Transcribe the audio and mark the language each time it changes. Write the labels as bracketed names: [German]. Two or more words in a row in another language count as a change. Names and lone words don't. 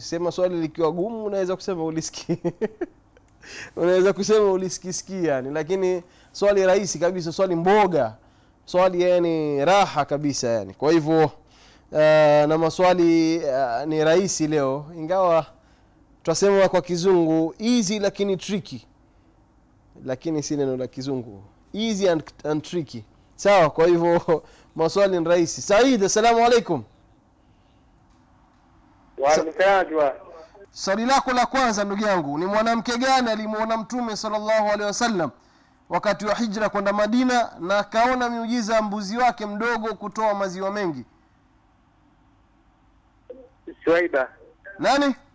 [Swahili] Sema swali likiwa gumu unaweza kusema ulisikia. Unaweza kusema ulisikisikia yani, lakini swali rahisi kabisa, swali mboga, swali yani raha kabisa yani. Kwa hivyo na maswali ni rahisi leo, ingawa tutasema kwa kizungu easy lakini tricky, lakini si neno la kizungu, [English] easy and tricky. [Swahili] Sawa, kwa hivyo maswali ni rahisi. Said, [Arabic] السلام عليكم. وعليكم. [Swahili] Swali lako la kwanza ndugu yangu, ni mwanamke gani alimuona Mtume [Arabic] صلى الله عليه وسلم [Swahili] wakati wa hijra kwenda Madina na akaona miujiza ya mbuzi wake mdogo kutoa maziwa mengi? Suwaiba. Nani?